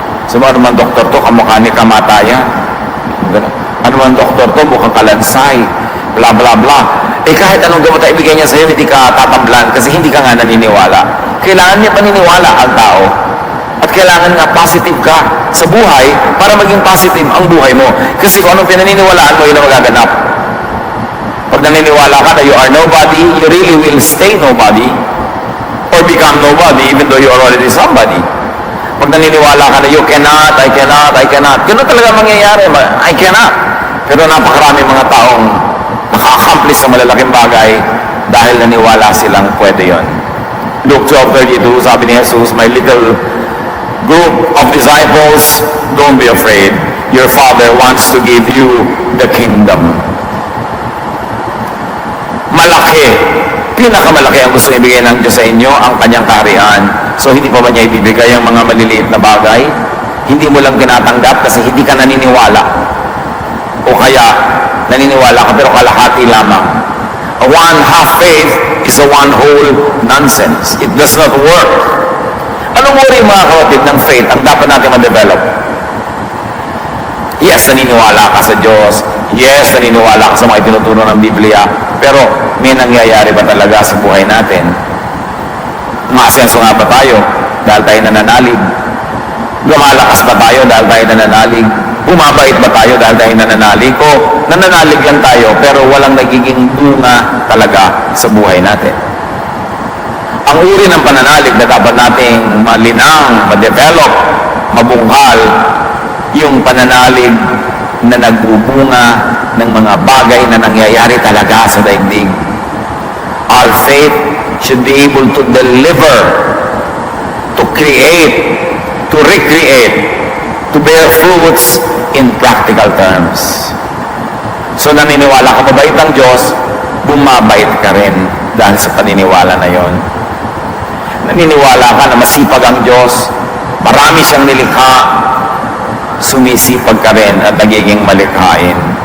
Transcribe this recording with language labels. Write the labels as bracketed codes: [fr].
[tl] So, ano man doktor to, kamukha ni kamatayan. Ano man doktor to, mukhang kalansay. Bla bla bla. Eh kahit anong gamot ay ibigay niya sa'yo, hindi ka tatablan kasi hindi ka nga naniniwala. Kailangan niya paniniwala ang tao. At kailangan nga positive ka sa buhay para maging positive ang buhay mo. Kasi kung anong pinaniniwalaan mo, yun ang magaganap. Pag naniniwala ka na [en] you are nobody, you really will stay nobody or become nobody even though you are already somebody. [tl] Pag naniniwala ka na [en] you cannot, I cannot, [tl] ganun talaga mangyayari. [en] I cannot. [tl] Pero napakarami mga taong naka-accomplish sa malalaking bagay dahil naniwala silang pwede yon. [en] Luke 12:32, [tl] sabi ni Jesus, [en] my little group of disciples, don't be afraid. Your Father wants to give you the kingdom. [tl] Malaki, pinakamalaki ang gusto ibigay ng Diyos sa inyo, ang kanyang kaharian. So hindi pa ba niya ibibigay ang mga maliliit na bagay? Hindi mo lang tinatanggap kasi hindi ka naniniwala. O kaya, naniniwala ka pero kalahati lamang. [en] A one-half faith is a one-whole nonsense. It does not work. [tl] Anong uri mga kapatid ng faith ang dapat natin ma-develop? Yes, naniniwala ka sa Diyos. Yes, naniniwala ka sa mga tinuturo ng Biblia. Pero may nangyayari ba talaga sa buhay natin? Maasenso nga ba tayo dahil tayo nananalig? Lumalakas ba tayo dahil tayo nananalig? Bumabait ba tayo dahil tayo nananalig? O nananalig lang tayo pero walang nagiging bunga talaga sa buhay natin? Ang uri ng pananalig na dapat nating malinang, ma-develop, mabunghal, yung pananalig na nagbubunga ng mga bagay na nangyayari talaga sa daigdig. [en] Our faith should be able to deliver, to create, to recreate, to bear fruits in practical terms. [tl] So naniniwala ka mabait ang Diyos, bumabait ka rin dahil sa paniniwala na yon. Naniniwala ka na masipag ang Diyos, marami siyang nilikha, sumisipag ka rin at nagiging malikhain.